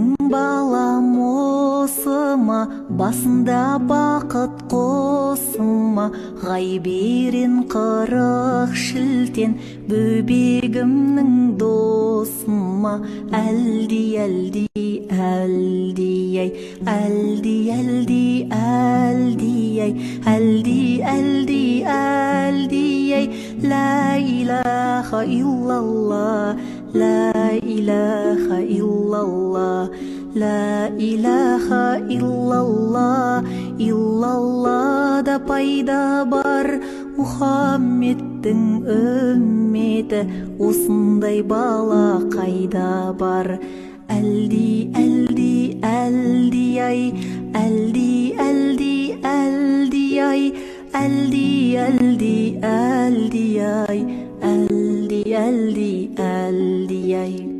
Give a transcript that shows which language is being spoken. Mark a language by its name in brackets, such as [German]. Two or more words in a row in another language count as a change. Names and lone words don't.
[Kazakh] балам осыма, басында бақыт қосыма, ғайберен қырық шілтен бөбегімнің досыма. Әлди, әлди, әлди ай, әлди, әлди, әлди ай, әлди, әлди, әлди ай. [Arabic] لا إله إلا الله، لا إله إلا الله، لا إله إلا الله. [Kazakh] Иллаллада пайда бар Мұхаммедтің үмметі, осындай бала қайда бар? Әлди, әлди, әлди ай, әлди, әлди, әлди ай, әлди, әлди, әлди ай, әлди, әлди, әлди ай.